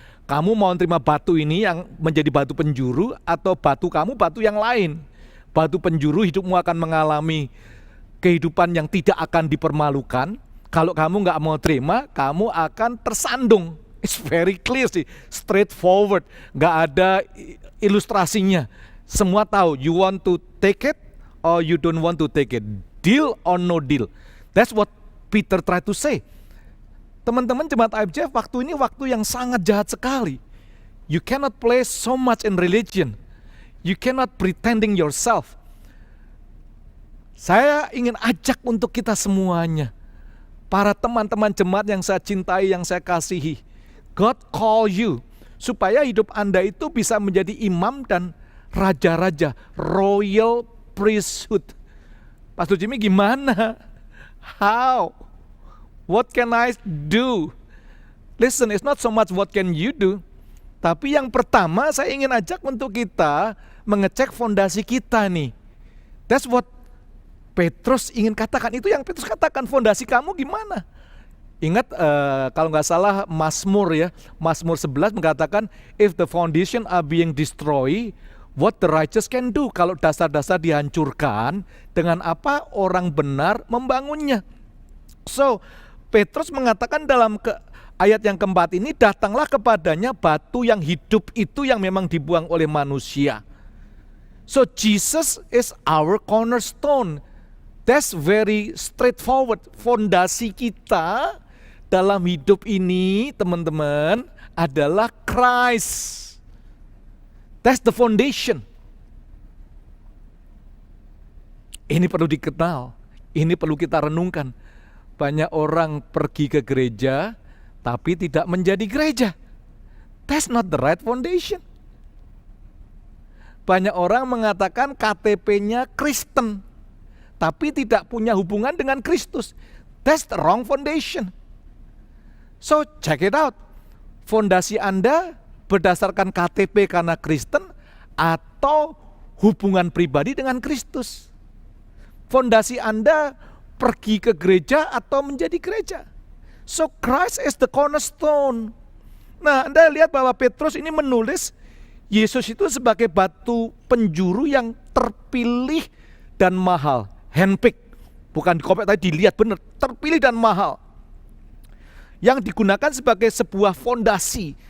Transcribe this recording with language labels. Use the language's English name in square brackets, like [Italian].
[Indonesian] Kamu mau terima batu ini yang menjadi batu penjuru, atau batu kamu batu yang lain? Batu penjuru, hidupmu akan mengalami kehidupan yang tidak akan dipermalukan. Kalau kamu nggak mau terima, kamu akan tersandung. [English] It's very clear sih, straightforward, [Indonesian] nggak ada ilustrasinya. Semua tahu, [English] you want to take it or you don't want to take it, deal or no deal. That's what Peter tried to say. [Indonesian] Teman-teman jemaat IUGF, waktu ini waktu yang sangat jahat sekali. [English] You cannot play so much in religion. You cannot pretending yourself. [Indonesian] Saya ingin ajak untuk kita semuanya, para teman-teman jemaat yang saya cintai, yang saya kasihi, [English] God call you [Indonesian] supaya hidup Anda itu bisa menjadi imam dan raja-raja, [English] royal priesthood. Pastor Jimmy [Indonesian] gimana? [English] How? What can I do? Listen, it's not so much what can you do, [Indonesian] tapi yang pertama saya ingin ajak untuk kita mengecek fondasi kita nih. [English] That's what Petrus [Indonesian] ingin katakan. Itu yang Petrus katakan, fondasi kamu gimana? Ingat kalau nggak salah Mazmur ya, Mazmur 11 mengatakan, [English] if the foundation are being destroyed, what the righteous can do? [Indonesian] Kalau dasar-dasar dihancurkan, dengan apa orang benar membangunnya? So Petrus mengatakan dalam ayat yang keempat ini, datanglah kepadanya batu yang hidup itu yang memang dibuang oleh manusia. [English] So Jesus is our cornerstone. That's very straightforward. [Indonesian] Fondasi kita dalam hidup ini, teman-teman, adalah Christ. [English] That's the foundation. [Indonesian] Ini perlu dikenal, ini perlu kita renungkan. Banyak orang pergi ke gereja, tapi tidak menjadi gereja. [English] That's not the right foundation. [Indonesian] Banyak orang mengatakan KTP-nya Kristen, tapi tidak punya hubungan dengan Kristus. [English] That's the wrong foundation. So check it out. [Indonesian] Fondasi Anda berdasarkan KTP karena Kristen atau hubungan pribadi dengan Kristus. Fondasi Anda pergi ke gereja atau menjadi gereja. [English] So Christ is the cornerstone. [Indonesian] Nah, Anda lihat bahwa Petrus ini menulis Yesus itu sebagai batu penjuru yang terpilih dan mahal. Handpick, bukan dikopek tadi, dilihat benar, terpilih dan mahal. Yang digunakan sebagai sebuah fondasi.